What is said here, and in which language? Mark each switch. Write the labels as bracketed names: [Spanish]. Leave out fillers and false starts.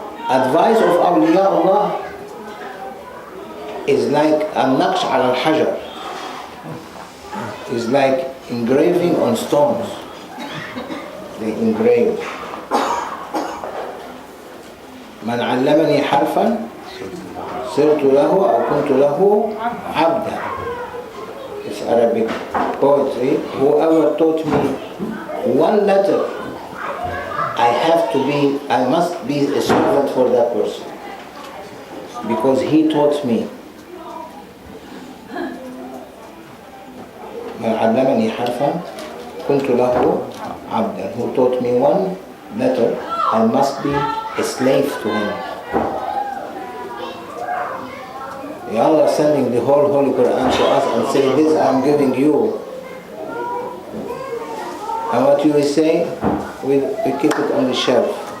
[English] Advice of awliya Allah is like a [Arabic] naqsh al hajar, [English] is like engraving on stones. They engrave. [Arabic] من علمني حرفا صرت له أو كنت له عبدا. [English] It's Arabic poetry. Whoever taught me one letter, I must be a servant for that person, because he taught me. [Arabic] من علمني حرفا كنت له عبدا. [English] Who taught me one letter, I must be a slave to him. Allah is sending the whole Holy Quran to us and saying, this I'm giving you. And what you will say, we keep it on the shelf.